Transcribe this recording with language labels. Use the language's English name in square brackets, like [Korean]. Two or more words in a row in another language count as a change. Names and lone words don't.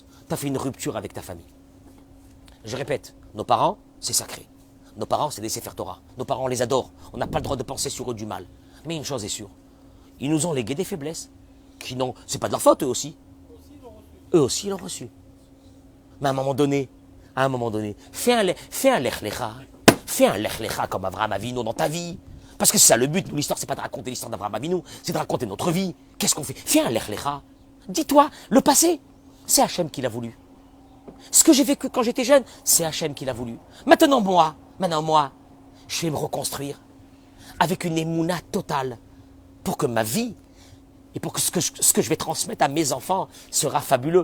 [French] Tu as fait une rupture avec ta famille. Je répète, nos parents, c'est sacré. Nos parents, c'est des [Hebrew] ספר תורה. [French] Nos parents, on les adore. On n'a pas le droit de penser sur eux du mal. Mais une chose est sûre, ils nous ont légué des faiblesses. C'est pas de leur faute, eux aussi. Eux aussi, ils l'ont reçu. Mais à un moment donné, fais un [Hebrew] לך לך. [French] Fais un [Hebrew] לך לך [French] comme Abraham Avinu dans ta vie. Parce que c'est ça le but. L'histoire, c'est pas de raconter l'histoire d'Abraham Avinu, c'est de raconter notre vie. Qu'est-ce qu'on fait? Fais un [Hebrew] לך לך. [French] Dis-toi, le passé, c'est Hachem qui l'a voulu. Ce que j'ai vécu quand j'étais jeune, c'est Hachem qui l'a voulu. Maintenant, moi, je vais me reconstruire avec une émouna totale pour que ma vie et pour que ce que je vais transmettre à mes enfants sera fabuleux.